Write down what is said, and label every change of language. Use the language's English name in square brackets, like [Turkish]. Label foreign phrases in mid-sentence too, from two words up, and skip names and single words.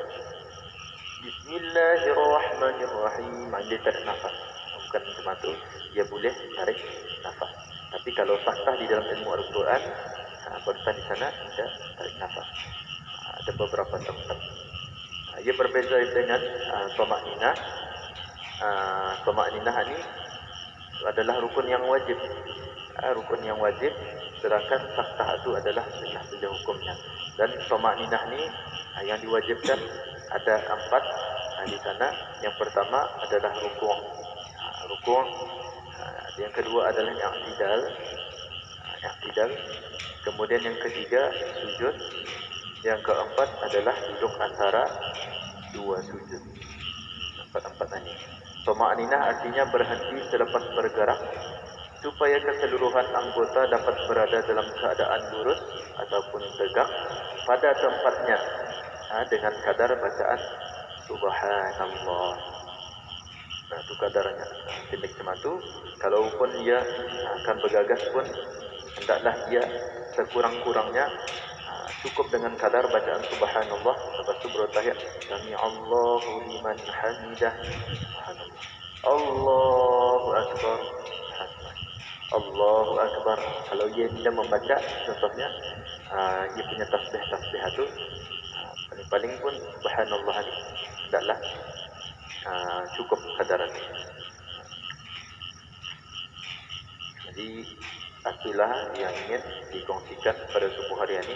[Malay] Bismillahirrahmanirrahim, dia tarik nafas. Bukan macam itu, dia boleh tarik nafas. Tapi kalau saktah di dalam ilmu Al-Quran, berita di sana tidak tarik nafas. Ada beberapa tempat. Ia berbeza dengan tamakninah. Tamakninah ini adalah rukun yang wajib. Sedangkan saktah itu adalah sunnah saja hukumnya. Dan tamakninah ini yang diwajibkan ada 4 di sana. Yang pertama adalah rukuk. Yang kedua adalah i'tidal. Kemudian yang ketiga sujud. Yang keempat adalah duduk antara 2 sujud. Empat ini. Tamakninah artinya berhenti selepas bergerak, supaya keseluruhan anggota dapat berada dalam keadaan lurus ataupun tegak pada tempatnya dengan kadar bacaan subhanallah. Itu kadarnya. Pendek macam itu. Kalaupun ia akan bergagas pun, hendaklah ia sekurang-kurangnya cukup dengan kadar bacaan subhanallah. Lepas itu bertahiyat [Arabic] سمع الله لمن حمده، الله أكبر، الله أكبر. [Malay] Kalau dia tidak membaca, contohnya dia punya tasbih itu paling-paling pun subhanallah ini hendaklah cukup kadaran. Jadi itulah yang ingin dikongsikan pada subuh hari ini.